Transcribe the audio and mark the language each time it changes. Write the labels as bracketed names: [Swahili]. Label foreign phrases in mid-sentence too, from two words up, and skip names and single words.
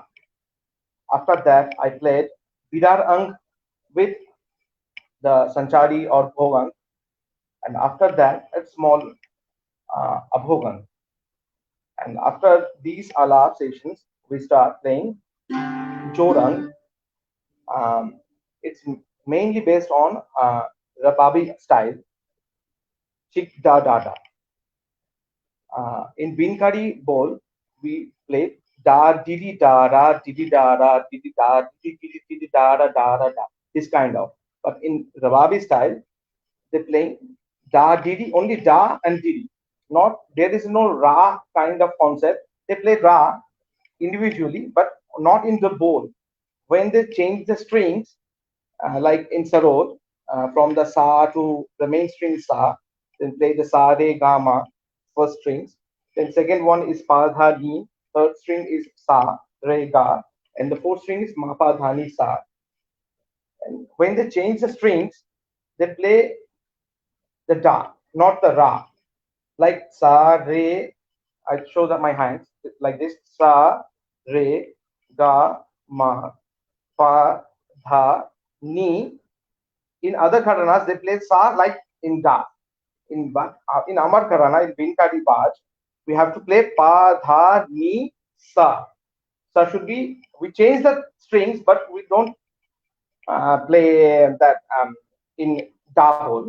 [English] After that, I played Bidar Ang with the Sanchari or Bhogang, and after that, a small Abhogang. And after these alap sessions, we start playing Jorang. Um, it's mainly based on Rababi style, Chik da da da. In Binkari bowl, we play da didi da ra didi da ra didi da didi didi didi da ra da ra da. This kind of. But in Rababi style, they play da didi only da and didi. Not there is no ra kind of concept. They play ra individually, but not in the bowl. When they change the strings, like in sarod, from the sa to the main string sa, then play the sa re ga ma first strings. Then second one is pa dha ni, third string is sa re ga, and the fourth string is ma pa dha ni sa. And when they change the strings, they play the da, not the ra. Like sa re, I show that my hands like this: sa re ga ma pa dha ni. In other Kharanas, they play sa like in da. In Amar Kharana, in Binkadi Baj, we have to play pa dha ni sa. Sa should be, we change the strings, but we don't play that in da bowl.